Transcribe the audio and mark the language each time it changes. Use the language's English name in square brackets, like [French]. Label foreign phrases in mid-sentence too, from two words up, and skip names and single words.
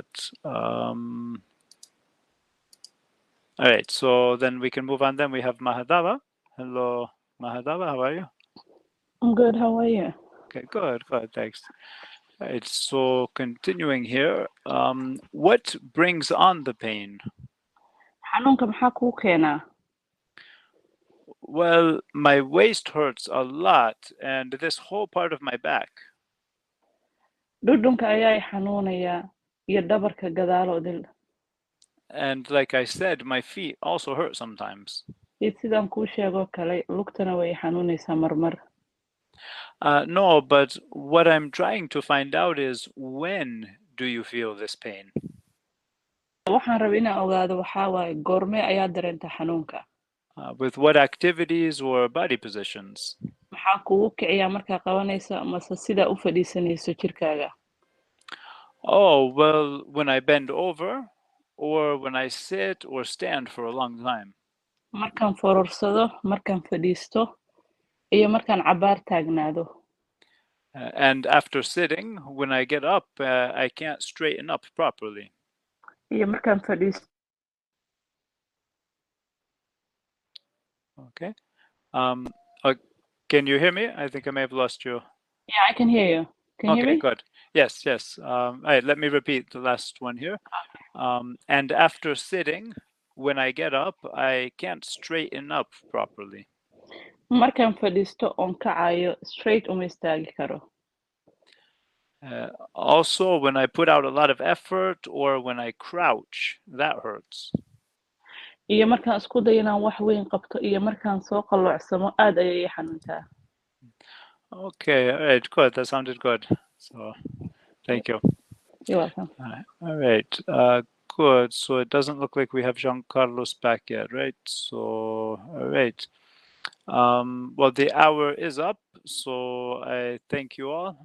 [English] All right, so then we can move on. Then we have Mahadava. Hello, Mahadava, how are you? I'm good. How are you? Okay, good, thanks. All right, so continuing here, what brings on the pain? [Somali] xanuunka maxaa kuu keenaa? [English] Well, my waist hurts a lot, and this whole part of my back. [Somali] Dhudhunka ayaa i xanuunaya iyo dhabarka gadaal oo dil. [English] And like I said, my feet also hurt sometimes. [Somali] Iyo sidaan kuu sheego kale, lugtana way i xanuunaysaa marmar. [English] No, but what I'm trying to find out is, when do you feel this pain? [Somali] Waxaan rabaa inaan ogaado waxaa waaye goormee ayaa dareenta xanuunka? [English] With what activities or body positions? [Somali] Maxaa kugu kiciyaa markaa qabanayso mase sidaa u fadhiisanayso jirkaaga? [English] Oh, well, when I bend over, or when I sit or stand for a long time. [Somali] Markaan fororsado, markaan fadhiisto, iyo markaan cabaar taagnaado. [English] And after sitting, when I get up, I can't straighten up properly. [Somali] Iyo markaan fadhiisto. [English] Okay. Can you hear me? I think I may have lost you. Yeah, I can hear you. Can you hear me? Okay, good. Yes. All right, let me repeat the last one here. And after sitting, when I get up, I can't straighten up properly. [Somali] Markaan fadhiisto oon kacayo, straight uma istaagi karo. [English] Also, when I put out a lot of effort or when I crouch, that hurts. [Somali] Iyo markaan isku dayo inaan wax weyn qabto iyo markaan soo qaloocsamo aad ayay i xanuuntaa. [English] Okay, all right, good. That sounded good. So, thank you. You're welcome. All right, good. So it doesn't look like we have Jean Carlos back yet, right? So, all right. Well, the hour is up, so I thank you all.